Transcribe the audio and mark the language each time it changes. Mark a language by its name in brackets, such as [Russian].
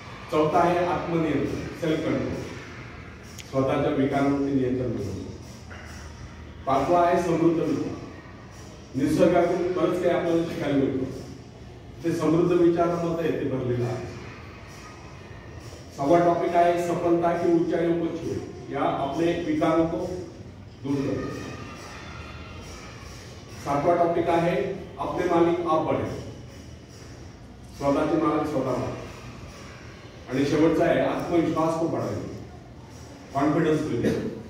[Marathi] चौथा आहे आत्मनियंत्रण, self control, स्वतःच्या विकारांवरती नियंत्रण मिळवणं. पाचवा आहे समृद्ध विचार, निसर्गातून बरंच काही आपल्याला शिकायला मिळतं, ते समृद्ध विचारांमध्ये ते भरलेलं आहे. सहावा टॉपिक आहे [Hindi] सफलता की ऊंचाइयों को छुए, या अपने विकारों को दूर करना. [Marathi] सातवा टॉपिक आहे [Hindi] अपने मालिक आप बने, [Marathi] स्वतःचे मालक स्वतः बना. आणि शेवटचा आहे [Hindi] आत्मविश्वास को बढ़ावे, [English] Confidence building.